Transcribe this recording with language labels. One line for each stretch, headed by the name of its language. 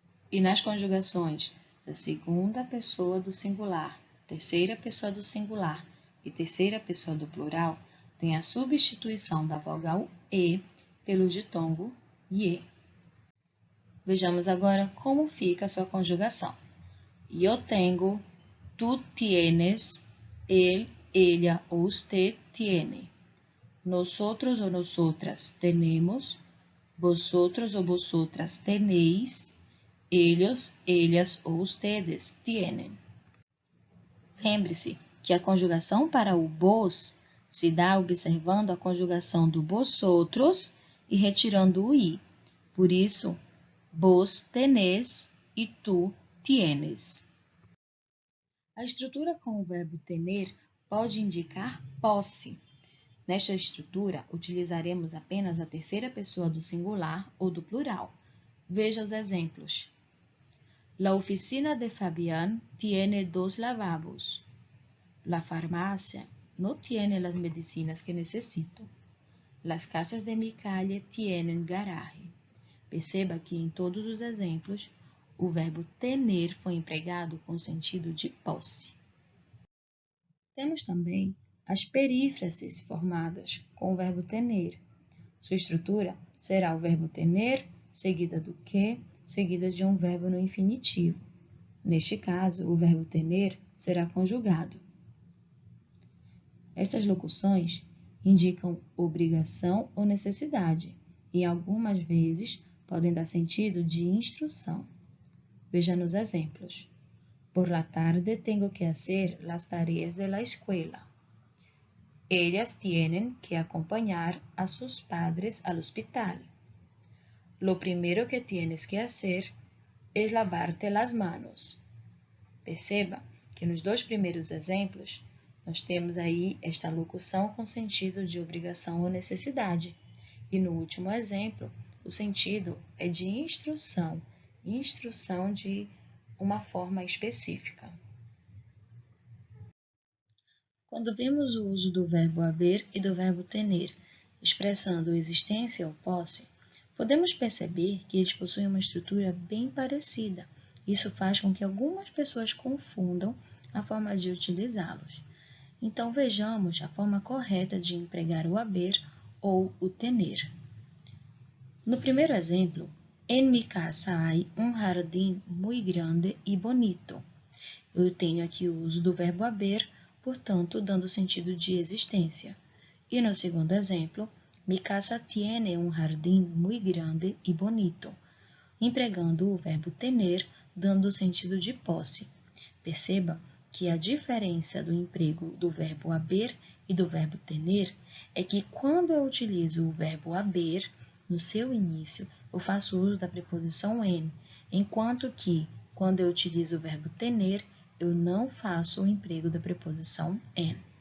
Portuguese: E nas conjugações da segunda pessoa do singular, terceira pessoa do singular e terceira pessoa do plural, tem a substituição da vogal E pelo ditongo IE. Vejamos agora como fica a sua conjugação.
Spanish: Yo tengo, tú tienes, él, ella o usted tiene. Nosotros o nosotras tenemos, vosotros o vosotras tenéis, ellos, ellas ou ustedes tienen.
Portuguese: Lembre-se que a conjugação para o vos se dá observando a conjugação do vosotros e retirando o i. Por isso,
Spanish: vos tenés
Portuguese: e
Spanish: tu tienes.
Portuguese: A estrutura com o verbo tener pode indicar posse. Nesta estrutura, utilizaremos apenas a terceira pessoa do singular ou do plural. Veja os exemplos.
Spanish: La oficina de Fabián tiene 2 lavabos. La farmacia no tiene las medicinas que necesito. Las casas de mi calle tienen garaje.
Portuguese: Perceba que em todos os exemplos, o verbo tener foi empregado com sentido de posse. Temos também as perífrases formadas com o verbo tener. Sua estrutura será o verbo tener, seguida do que, seguida de um verbo no infinitivo. Neste caso, o verbo tener será conjugado. Estas locuções indicam obrigação ou necessidade e, algumas vezes, podem dar sentido de instrução. Veja nos exemplos.
Spanish: Por la tarde tengo que hacer las tareas de la escuela. Ellas tienen que acompañar a sus padres al hospital. Lo primero que tienes que hacer es lavarte las manos.
Portuguese: Perceba que nos dois primeiros exemplos, nós temos aí esta locução com sentido de obrigação ou necessidade. E no último exemplo, o sentido é de instrução, instrução de uma forma específica. Quando vemos o uso do verbo haber e do verbo tener, expressando existência ou posse, podemos perceber que eles possuem uma estrutura bem parecida Isso faz com que algumas pessoas confundam a forma de utilizá-los. Então, vejamos a forma correta de empregar o haber ou o tener. No primeiro exemplo,
Spanish: en mi casa hay un jardín muy grande y bonito.
Portuguese: Eu tenho aqui o uso do verbo haber, portanto, dando sentido de existência. E no segundo exemplo,
Spanish: mi casa tiene un jardín muy grande y bonito,
Portuguese: empregando o verbo tener, dando sentido de posse. Perceba que a diferença do emprego do verbo haber e do verbo tener é que quando eu utilizo o verbo haber, no seu início, eu faço uso da preposição en, enquanto que, quando eu utilizo o verbo tener, eu não faço o emprego da preposição en.